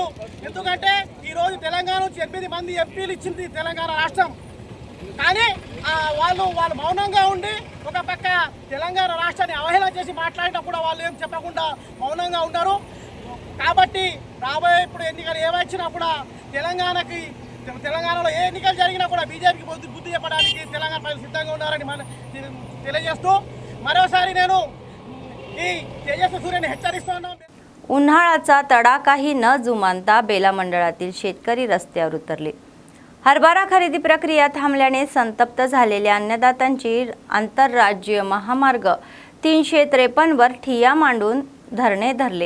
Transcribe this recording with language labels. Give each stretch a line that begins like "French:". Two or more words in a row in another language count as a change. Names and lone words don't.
Telugu: ఎందుకంటే ఈరోజు తెలంగాణ నుంచి 8 మంది ఎంపీలు ఇచ్చింది తెలంగాణ రాష్ట్రం, కానీ వాళ్ళు మౌనంగా ఉండి ఒక పక్క తెలంగాణ రాష్ట్రాన్ని అవహేళన చేసి మాట్లాడినా కూడా వాళ్ళు ఏం చెప్పకుండా మౌనంగా ఉన్నారు। కాబట్టి రాబోయే ఇప్పుడు ఎన్నికలు ఏవచ్చినా కూడా తెలంగాణలో ఏ ఎన్నికలు జరిగినా కూడా బీజేపీకి బుద్ధి చెప్పడానికి తెలంగాణ ప్రజలు సిద్ధంగా ఉన్నారని తెలియజేస్తూ మరోసారి నేను ఈ తేజస్వి सूर्यने హెచ్చరిస్తున్నాను।
Marathi: उन्हाळ्याचा तडाखाही न जुमानता बेला मंडळातील शेतकरी रस्त्यावर उतरले। हरभरा खरेदी प्रक्रिया थांबल्याने संतप्त झालेल्या अन्नदात्यांची आंतरराज्यीय महामार्ग 353 वर ठिय्या मांडून धरणे धरले।